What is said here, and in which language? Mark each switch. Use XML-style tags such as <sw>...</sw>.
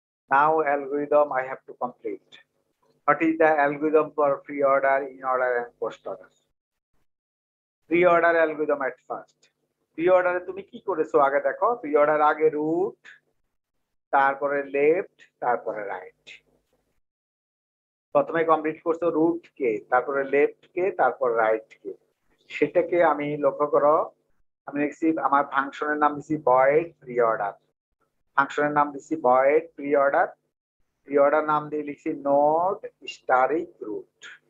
<en>Now algorithm I have to complete. What is the algorithm for pre-order, in-order, and post-order? Pre-order algorithm at first.</en> <bn>Pre-order তুমি কি করেছো আগে দেখো। Pre-order আগে root, তারপরে left, তারপরে right. প্রথমে কমপ্লিট করছো root কে, তারপরে left কে, তারপর right কে। সেটাকে আমি লক্ষ্য করো, আমি লিখছি আমার ফাংশনের নাম দিছি void pre-order। ফাংশনের নাম দিছি void pre-order। pre-order নাম দিয়ে লিখছি node static root।</bn>